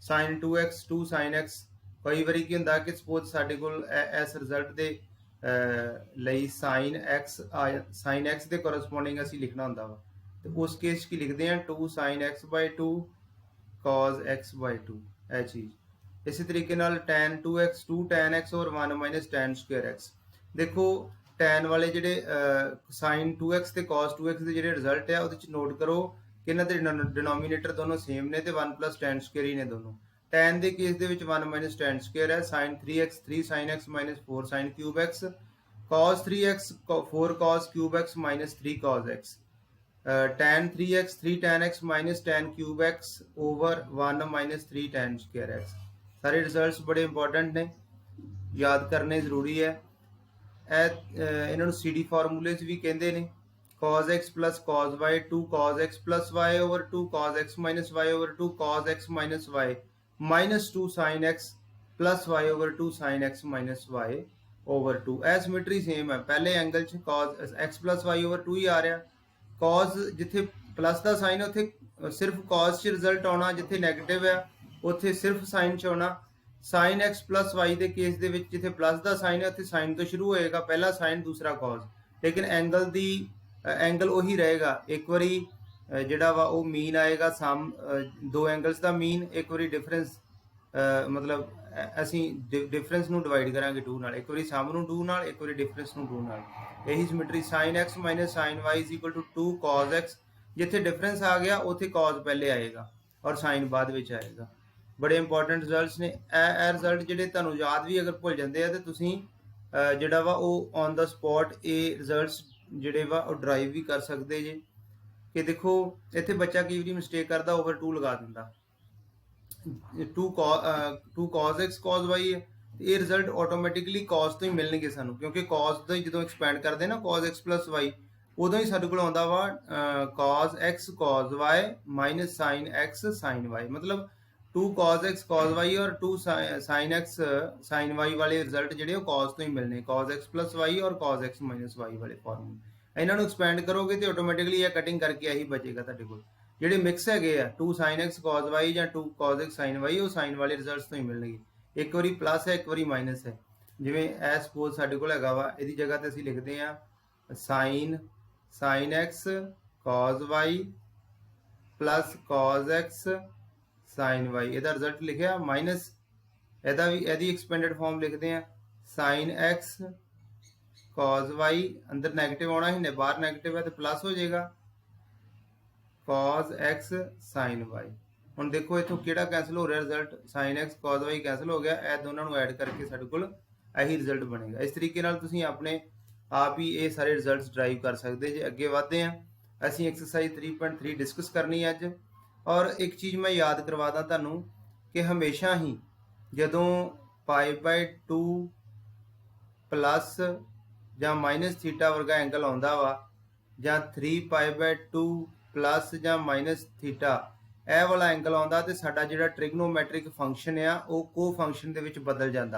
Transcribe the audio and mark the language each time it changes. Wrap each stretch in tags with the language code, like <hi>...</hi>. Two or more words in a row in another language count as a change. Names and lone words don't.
<pa>sin 2x 2 sin x, ਕਈ ਬਾਰੀ ਕੀ ਹੋਂਦਾ ਕਿ ਸਪੋਜ਼ ਸਾਡੇ ਕੋਲ ਇਸ ਰਿਜ਼ਲਟ ਦੇ ਲਈ sin x ਦੇ ਕੋਰਸਪੋਂਡਿੰਗ ਅਸੀਂ ਲਿਖਣਾ ਹੋਂਦਾ ਵਾ,</pa> <hi>तो उस केस की लिखते हैं</hi> <pa>2 sin x/2 cos x/2</pa> <hi>यह चीज़।</hi> <pa>ਇਸੀ ਤਰੀਕੇ ਨਾਲ tan 2x 2 tan x और 1 माइनस tan स्क्वायर x। ਦੇਖੋ tan ਵਾਲੇ ਜਿਹੜੇ sin 2x ਤੇ cos 2x ਕੇ ਜਿਹੜੇ ਰਿਜ਼ਲਟ ਹੈ ਉਹਦੇ ਚ ਨੋਟ ਕਰੋ ਕਿ ਇਨ੍ਹਾਂ ਦੇ ਡਿਨੋਮੀਨੇਟਰ ਦੋਨੋਂ ਸੇਮ ਨੇ ਤੇ 1 ਪਲੱਸ tan ਸਕੁਅਰ ਹੀ ਨੇ ਦੋਨੋਂ। tan ਦੇ ਕੇਸ ਦੇ ਵਿੱਚ 1 ਮਾਈਨਸ tan ਸਕੁਅਰ ਹੈ, sin 3x 3 sin x ਮਾਈਨਸ 4 sin cube x, cos 3x 4 cos cube x ਮਾਈਨਸ 3 cos x, tan 3x 3 tan x ਮਾਈਨਸ tan cube x ਓਵਰ 1 ਮਾਈਨਸ 3 tan ਸਕੁਅਰ x। ਸਾਰੇ ਰਿਜ਼ਲਟਸ ਬੜੇ ਇੰਪੋਰਟੈਂਟ ਨੇ, ਯਾਦ ਕਰਨੇ ਜ਼ਰੂਰੀ ਹੈ। ਇਹਨਾਂ ਨੂੰ CD ਫਾਰਮੂਲੇਜ਼ ਵੀ ਕਹਿੰਦੇ ਨੇ।</pa> <en>cos x plus cos y 2 cos x plus y over 2 cos x minus y over 2 cos x minus y minus 2 sin x plus y over 2 sin x minus y over 2।</en> <pa>ਇਹ ਸਿਮੈਟਰੀ ਸੇਮ ਹੈ, ਪਹਿਲੇ ਐਂਗਲ 'ਚ</pa> <en>cos x plus y over 2</en> <pa>ਹੀ ਆ ਰਿਹਾ। cos ਜਿੱਥੇ ਪਲੱਸ ਦਾ ਸਾਈਨ ਉੱਥੇ ਸਿਰਫ cos 'ਚ ਰਿਜ਼ਲਟ ਆਉਣਾ, ਜਿੱਥੇ ਨੈਗੇਟਿਵ ਹੈ ਉੱਥੇ ਸਿਰਫ ਸਾਈਨ 'ਚ ਆਉਣਾ। sin x plus y ਦੇ ਕੇਸ ਦੇ ਵਿੱਚ ਜਿੱਥੇ ਪਲੱਸ ਦਾ ਸਾਈਨ ਹੈ ਉੱਥੇ ਸਾਈਨ ਤੋਂ ਸ਼ੁਰੂ ਹੋਏਗਾ, ਪਹਿਲਾ ਸਾਈਨ ਦੂਸਰਾ cos, ਲੇਕਿਨ ਐਂਗਲ ਉਹੀ ਰਹੇਗਾ। ਇੱਕ ਵਾਰੀ ਜਿਹੜਾ ਵਾ ਉਹ ਮੀਨ ਆਏਗਾ, ਦੋ ਐਂਗਲਸ ਦਾ ਮੀਨ, ਇੱਕ ਵਾਰੀ ਡਿਫਰੈਂਸ ਮਤਲਬ ਅਸੀਂ ਡਿਫਰੈਂਸ ਨੂੰ ਡਿਵਾਈਡ ਕਰਾਂਗੇ 2 ਨਾਲ, ਇੱਕ ਵਾਰੀ ਸਮ ਨੂੰ 2 ਨਾਲ, ਇੱਕ ਵਾਰੀ ਡਿਫਰੈਂਸ ਨੂੰ 2 ਨਾਲ। ਇਹੀ ਸਿਮੈਟਰੀ</pa> <en>sin x minus sin y is equal to 2 cos x,</en> <pa>ਜਿੱਥੇ ਡਿਫਰੈਂਸ ਆ ਗਿਆ ਉੱਥੇ cos ਪਹਿਲੇ ਆਏਗਾ ਔਰ sin ਬਾਅਦ ਵਿੱਚ ਆਏਗਾ। ਬੜੇ ਇੰਪੋਰਟੈਂਟ ਰਿਜ਼ਲਟਸ ਨੇ ਇਹ ਰਿਜ਼ਲਟ, ਜਿਹੜੇ ਤੁਹਾਨੂੰ ਯਾਦ ਵੀ ਅਗਰ ਭੁੱਲ ਜਾਂਦੇ ਆ ਤੇ ਤੁਸੀਂ ਜਿਹੜਾ ਵਾ ਉਹ ਔਨ ਦਾ ਸਪੌਟ ਇਹ ਰਿਜ਼ਲਟਸ ਜਿਹੜੇ ਵਾ ਉਹ ਡਰਾਈਵ ਵੀ ਕਰ ਸਕਦੇ ਜੇ। ਕਿ ਦੇਖੋ ਇੱਥੇ ਬੱਚਾ ਕਈ ਵਾਰੀ ਮਿਸਟੇਕ ਕਰਦਾ, ਓਵਰ 2 ਲਗਾ ਦਿੰਦਾ, 2 cos x cos y ਹੈ, ਇਹ ਰਿਜ਼ਲਟ ਆਟੋਮੈਟਿਕਲੀ cos ਤੋਂ ਹੀ ਮਿਲਣਗੇ ਸਾਨੂੰ, ਕਿਉਂਕਿ cos ਤੋਂ ਹੀ ਜਦੋਂ ਐਕਸਪੈਂਡ ਕਰਦੇ ਨਾ</pa> <en>cos x plus y,</en> <pa>ਉਦੋਂ ਹੀ ਸਾਡੇ ਕੋਲ ਆਉਂਦਾ ਵਾ</pa> <en>cos x cos y minus sin x sin y,</en> <pa>ਮਤਲਬ 2 cos x cos y और 2 sin x sin y ਵਾਲੇ ਰਿਜ਼ਲਟ ਜਿਹੜੇ ਉਹ cos ਤੋਂ ਹੀ ਮਿਲਣੇ,</pa> <en>cos x plus y</en> <pa>और</pa> <en>cos x minus y</en> <pa>ਵਾਲੇ ਫਾਰਮੂਲੇ। ਇਹਨਾਂ ਨੂੰ ਐਕਸਪੈਂਡ ਕਰੋਗੇ ਤੇ ਆਟੋਮੈਟਿਕਲੀ ਇਹ ਕਟਿੰਗ ਕਰਕੇ ਇਹੀ ਬਚੇਗਾ ਤੁਹਾਡੇ ਕੋਲ। ਜਿਹੜੇ ਮਿਕਸ ਹੈਗੇ ਆ 2 sin x cos y ਜਾਂ 2 cos x sin y, ਉਹ sin ਵਾਲੇ ਰਿਜ਼ਲਟਸ ਤੋਂ ਹੀ ਮਿਲਣਗੇ। ਇੱਕ ਵਾਰੀ ਪਲੱਸ ਹੈ, ਇੱਕ ਵਾਰੀ ਮਾਈਨਸ ਹੈ। ਜਿਵੇਂ ਇਹ ਸਪੋਜ਼ ਸਾਡੇ ਕੋਲ ਹੈਗਾ ਵਾ, ਇਹਦੀ ਜਗ੍ਹਾ ਤੇ ਅਸੀਂ ਲਿਖਦੇ ਆ</pa> <en>sin x cos y plus cos x sin y,</en> <pa>ਇਹਦਾ ਰਿਜ਼ਲਟ ਲਿਖਿਆ, ਮਾਈਨਸ ਇਹਦੀ ਐਕਸਪੈਂਡਡ ਫਾਰਮ ਲਿਖਦੇ ਆ sin x cos y, ਅੰਦਰ ਨੈਗੇਟਿਵ ਆਉਣਾ ਹੀ, ਬਾਹਰ ਨੈਗੇਟਿਵ ਹੈ ਤੇ ਪਲੱਸ ਹੋ ਜਾਏਗਾ cos x sin y। ਹੁਣ ਦੇਖੋ ਇੱਥੋਂ ਕਿਹੜਾ ਕੈਂਸਲ ਹੋ ਰਿਹਾ ਰਿਜ਼ਲਟ, sin x cos y ਕੈਂਸਲ ਹੋ ਗਿਆ, ਇਹ ਦੋਨਾਂ ਨੂੰ ਐਡ ਕਰਕੇ ਸਾਡੇ ਕੋਲ ਇਹੀ ਰਿਜ਼ਲਟ ਬਣੇਗਾ। ਇਸ ਤਰੀਕੇ ਨਾਲ ਤੁਸੀਂ ਆਪਣੇ ਆਪ ਹੀ ਇਹ ਸਾਰੇ ਰਿਜ਼ਲਟਸ ਡਰਾਈਵ ਕਰ ਸਕਦੇ ਜੇ। ਅੱਗੇ ਵਧਦੇ ਹਾਂ, ਅਸੀਂ ਐਕਸਰਸਾਈਜ਼ 3.3 ਡਿਸਕਸ ਕਰਨੀ ਹੈ ਅੱਜ। ਔਰ ਇੱਕ ਚੀਜ਼ ਮੈਂ ਯਾਦ ਕਰਵਾਦਾ ਤੁਹਾਨੂੰ ਕਿ ਹਮੇਸ਼ਾ ਹੀ ਜਦੋਂ π/2 ਪਲੱਸ ਜਾਂ ਮਾਈਨਸ ਥੀਟਾ ਵਰਗਾ ਐਂਗਲ ਆਉਂਦਾ ਵਾ, ਜਾਂ 3π/2 ਪਲੱਸ ਜਾਂ ਮਾਈਨਸ ਥੀਟਾ ਇਹ ਵਾਲਾ ਐਂਗਲ ਆਉਂਦਾ, ਤੇ ਸਾਡਾ ਜਿਹੜਾ ਟ੍ਰਿਗਨੋਮੈਟ੍ਰਿਕ ਫੰਕਸ਼ਨ ਆ ਉਹ ਕੋ ਫੰਕਸ਼ਨ ਦੇ ਵਿੱਚ ਬਦਲ ਜਾਂਦਾ।</pa>